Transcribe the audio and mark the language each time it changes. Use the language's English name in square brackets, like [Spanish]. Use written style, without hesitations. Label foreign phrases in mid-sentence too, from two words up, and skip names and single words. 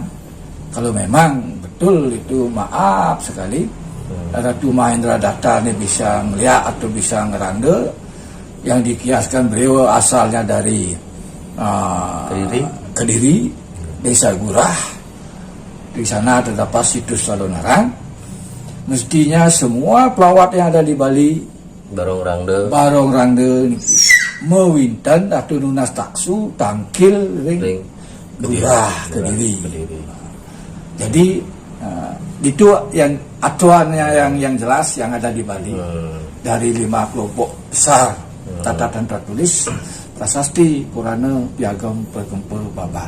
[Indonesian] Kalau memang betul itu, maaf sekali, Ratu Mahendradatta ini bisa melihat atau bisa ngerande, yang dikiaskan beliau asalnya dari Kediri, Desa Gurah. Di sana terdapat situs Calonarang. Mestinya semua pelawat yang ada di Bali, Barong Rangde, mewinten atau [Balinese] nunas taksu tangkil ring [Indonesian] Gurah Kediri. Jadi itu yang atuannya yang jelas yang ada di Bali. Dari 5 kelompok besar catatan tertulis prasasti, Purana, Piagam, Perkempe, Babat.